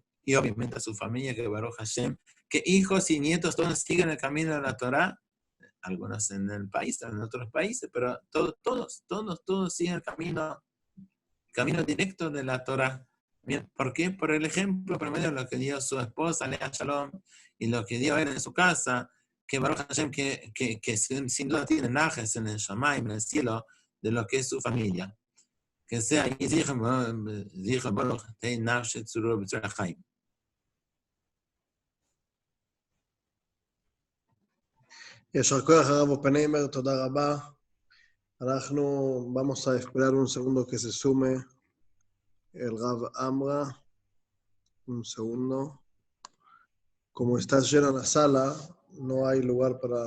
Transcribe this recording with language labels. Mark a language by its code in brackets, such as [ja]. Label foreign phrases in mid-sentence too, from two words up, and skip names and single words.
[es] Y obviamente a su familia, que [he] ברוך השם, [es] que hijos y nietos todos siguen el camino de la Torah, algunos en el país, en otros países, pero todos siguen el camino directo de la Torah. Bien, ¿por qué? Por el ejemplo, por medio de lo que dio su esposa, Lea Shalom, y lo que dio él en su casa, que [he] ברוך השם, [es] que sin duda tiene najes en el Shamayim, en el cielo, de lo que es su familia. Que sea, y dije Baruch, [he] תהי נפשו צרורה בצרור החיים. יישר כוח הרב אופנהיימר, תודה רבה. [es] אנחנו vamos a esperar un segundo que se sume el Rav Amra. Un segundo. Como está llena la sala, no hay lugar para...